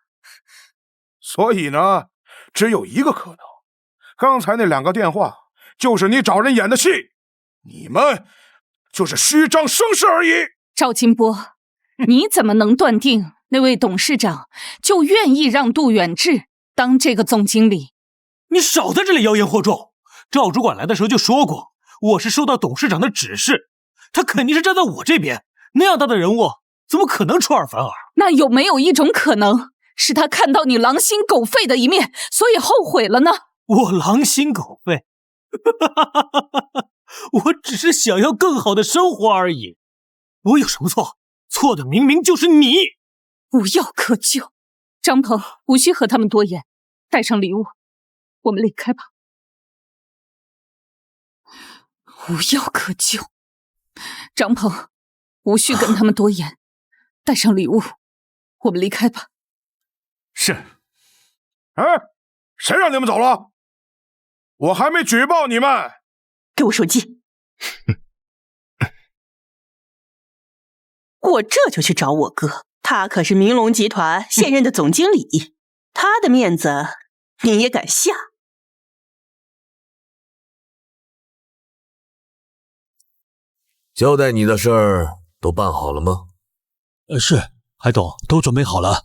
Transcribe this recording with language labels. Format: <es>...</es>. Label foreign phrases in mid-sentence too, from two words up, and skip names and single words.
<zh>所以呢，只有一個可能，剛才那兩個電話就是你找人演的戲，你們就是虛張聲勢而已。趙金波，你怎麼能斷定那位董事長就願意讓杜遠志當這個總經理？你少在這裡妖言惑眾。趙主管來的時候就說過，我是受到董事長的指示，他肯定是站在我這邊。那樣大的人物怎麼可能出尔反爾？那有沒有一種可能，是他看到你狼心狗肺的一面，所以後悔了呢？我狼心狗肺？我只是想要更好的生活而已。我有什麼錯？錯的明明就是你。无藥可救。張鵬，無需和他們多言，帶上禮物，我們離開吧。無藥可救。張鵬，無需跟他們多言，帶上禮物，我們離開吧。是。哎， 誰讓你們走了？我還沒舉報你們。給我手機。我這就去找我哥，他可是明龙集团现任的总经理，他的面子你也敢下？交代你的事儿都办好了吗？是，海董，都準備好了。</zh>